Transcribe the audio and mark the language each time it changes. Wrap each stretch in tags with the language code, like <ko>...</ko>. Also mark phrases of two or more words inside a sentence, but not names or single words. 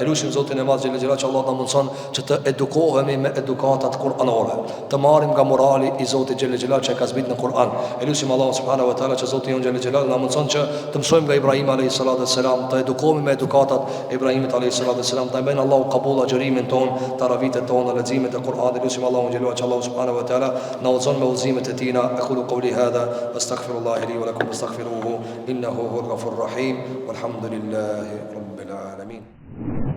<sq>Elusim Zotin e Madh xhelal që Allah na mundson që të edukohemi me edukatat kuranore, të marrim nga morali i Zotit xhelal që ka zbrit në Kur'an. Elusim Allah</sq> <ar>سبحانه وتعالى</ar> <sq>që Zoti jon xhelal na mundson që të mësojmë nga Ibrahim</sq> <ar>عليه السلام,</ar> <sq>të edukohemi me edukatat e Ibrahimit</sq> <ar>عليه السلام,</ar> <sq>të bëjmë Allahu qabul agjërimin ton, taravitet tona, leximet e Kur'anit. Elusim Allah xhelal që Allah</sq> <ar>سبحانه وتعالى</ar> <sq>na udhëzon me udhëzimet e tina.</sq> <ar>أقول قولي هذا وأستغفر الله لي ولكم وأستغفره إنه هو الغفور الرحيم والحمد لله رب العالمين.</ar>